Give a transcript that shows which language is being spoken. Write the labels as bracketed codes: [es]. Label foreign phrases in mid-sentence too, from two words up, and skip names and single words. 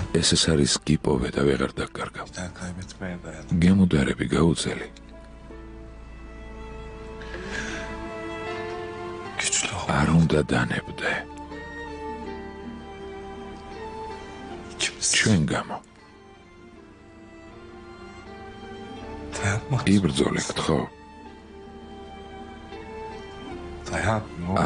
[ka] ეს არის გიპოვე და ვეღარ დაკარგავ. [tr] bir daha kaybetmeye dayanamam. [ka] გემუდარები გაუწელი. [tr] Güçlü ol. [ka] არ უნდა დანებდე. [tr] İkimiz [ka] ჩვენ გამო. [tr] dayanmak. [ka] იბრძოლე, გთხოვ. [tr] Dayan. Ne olur.